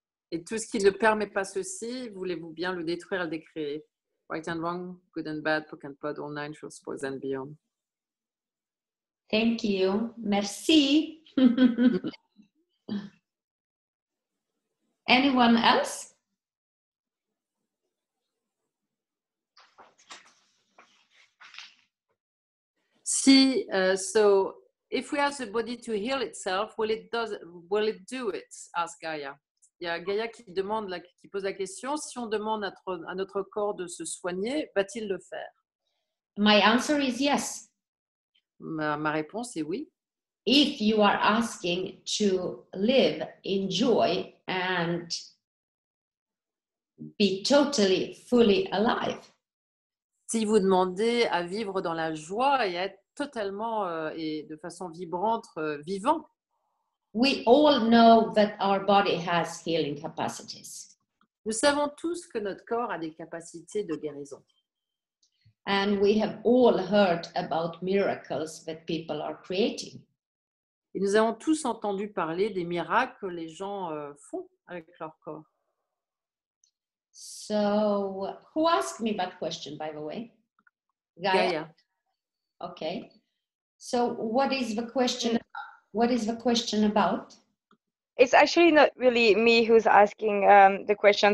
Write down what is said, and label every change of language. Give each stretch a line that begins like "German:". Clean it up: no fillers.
French: Et tout ce qui ne permet pas ceci, voulez-vous bien le détruire et le décréer?
English: Right and wrong, good and bad, POC and pod, online, shorts, boys and beyond. Thank you.
French: Merci.
English: Anyone else? Si, so if we ask the body to heal itself, will it do it? Ask Gaia.
French: Il y a Gaia qui pose la question, si on demande à notre corps de se soigner, va-t-il le faire?
English: My answer is yes.
French: Ma réponse est oui.
English: If you are asking to live in joy and be totally, fully alive.
French: Si vous demandez à vivre dans la joie et à être totalement et de façon vibrante, vivant.
English: We all know that our body has healing capacities.
French: Nous savons tous que notre corps a des capacités de guérison.
English: And we have all heard about miracles that people are creating.
French: Et nous avons tous entendu parler des miracles que les gens font avec leur corps.
English: So, who asked me that question, by the way? Gaia. Okay. So, what is the question? What is the question about? It's actually not really me who's asking the question.